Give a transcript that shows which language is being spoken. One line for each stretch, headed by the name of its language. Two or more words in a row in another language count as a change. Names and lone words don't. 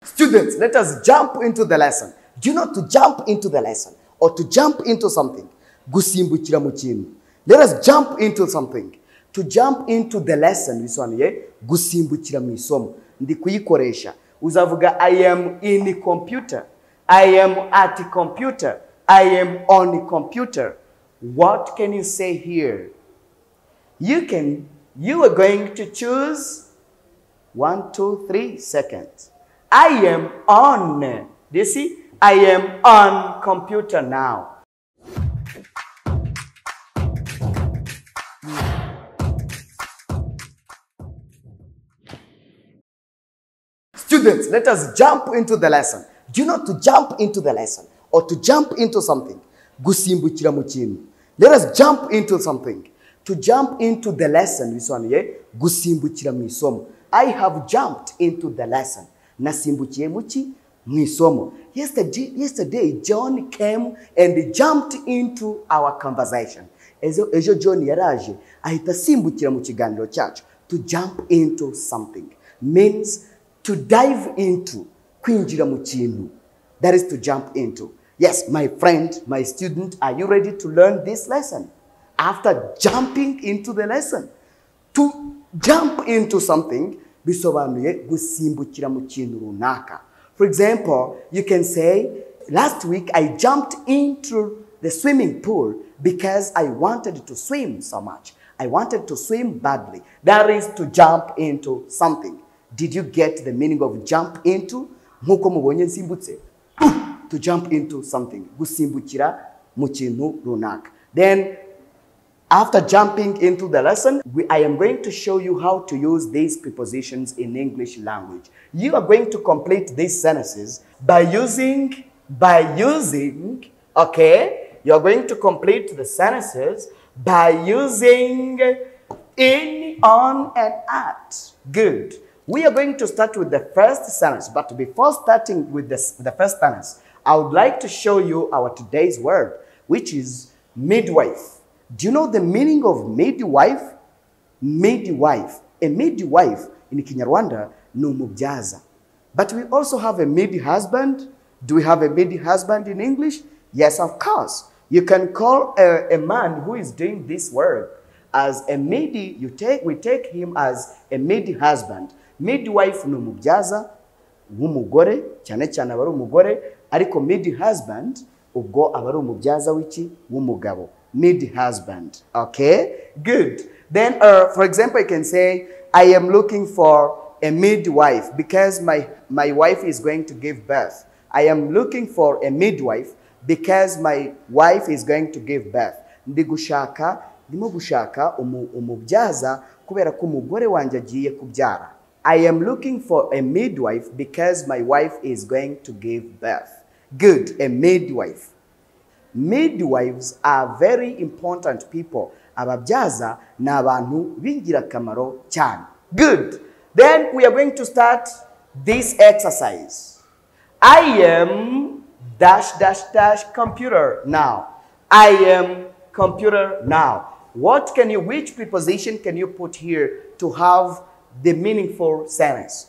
English: Students, let us jump into the lesson. Do you know to jump into the lesson or to jump into something?
Kinyarwanda: Gusimbukira mu kintu.
English: Let us jump into something. To jump into the lesson
Kinyarwanda: bisobanuye gusimbukira mu isomo. Ndi kuyikoresha.
English: Uzavuga I am in the computer. I am at the computer. I am on the computer. What can you say here? You are going to choose 1, 2, 3 seconds. I am on. Do you see? I am on computer now. Students, let us jump into the lesson. Do you know to jump into the lesson or to jump into something?
Kinyarwanda: Gusimbukira mu kintu.
English: Let us jump into something. To jump into the lesson
Kinyarwanda: bisobanuye gusimbukira mu isomo.
English: I have jumped into the lesson.
Kinyarwanda: Nasimbukiye muki mu isomo.
English: Yesterday John came and jumped into our conversation.
Kinyarwanda: Ejo John yaraje ahita simbukira mu kiganiro cyacu.
English: To jump into something means to dive into,
Kinyarwanda: kwinjira mu kintu.
English: That is to jump into. Yes, my friend, my student, are you ready to learn this lesson? After jumping into the lesson, to jump into something,
Kinyarwanda: bisobanuye gusimbukira mu kintu runaka.
English: For example, you can say, last week I jumped into the swimming pool because I wanted to swim so much. I wanted to swim badly. That is to jump into something. Did you get the meaning of jump into?
Kinyarwanda: Nkuko mubonye nsimbutse.
English: To jump into something.
Kinyarwanda: Gusimbukira mu kintu runaka.
English: Then, after jumping into the lesson, I am going to show you how to use these prepositions in English language. You are going to complete these sentences by using, okay? You are going to complete the sentences by using in, on, and at. Good. We are going to start with the first sentence, but before starting with the first sentence, I would like to show you our today's word, which is midwife. Do you know the meaning of midwife? Midwife. A midwife in Kinyarwanda
Kinyarwanda: no mubyaza.
English: But we also have a mid-husband. Do we have a mid-husband in English? Yes, of course. You can call a man who is doing this work as a midi. We take him as a mid-husband.
Kinyarwanda: Midwife no mubyaza w'umugore, cyane cyane abari umugore, ariko mid-husband ubwo abari umubyaza w'iki w'umugabo.
English: Mid-husband. Okay? Good. Then, for example, you can say, I am looking for a midwife because my wife is going to give birth. I am looking for a midwife because my wife is going to give birth.
Kinyarwanda: Ndimo gushaka umubyaza kubera ko umugore wanjye agiye kubyara.
English: I am looking for a midwife because my wife is going to give birth. Good. A midwife. Midwives are very important people.
Kinyarwanda: Ababyaza na abantu b'ingirakamaro cyane.
English: Good. Then we are going to start this exercise. I am dash dash dash computer now. I am computer now. Which preposition can you put here to have the meaningful sentence?